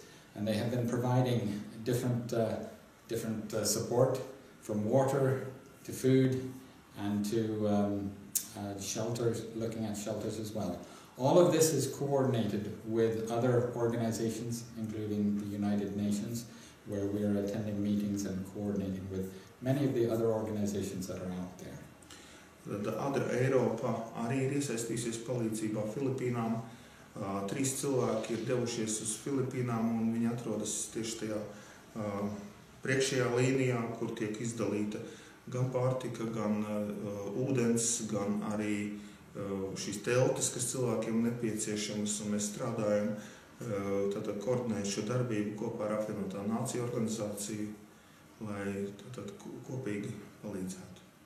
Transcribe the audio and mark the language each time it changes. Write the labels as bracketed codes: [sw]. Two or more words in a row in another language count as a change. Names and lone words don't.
[en] And they have been providing different support, from water to food and to shelters, looking at shelters as well. All of this is coordinated with other organizations, including the United Nations, where we are attending meetings and coordinating with many of the other organizations that are out there. [lv] Tad ADRA Eiropa arī ir iesaistījusies palīdzībā Filipīnām. 3 cilvēki ir devušies uz Filipīnām, un viņi atrodas tieši tajā priekšējā līnijā, kur tiek izdalīta gan pārtika, gan ūdens, gan arī šīs teltis, kas cilvēkiem nepieciešamas, un mēs strādājam tātad koordinējot šo darbību kopā ar apvienotā nāciju organizāciju, lai tātad kopīgi palīdzētu.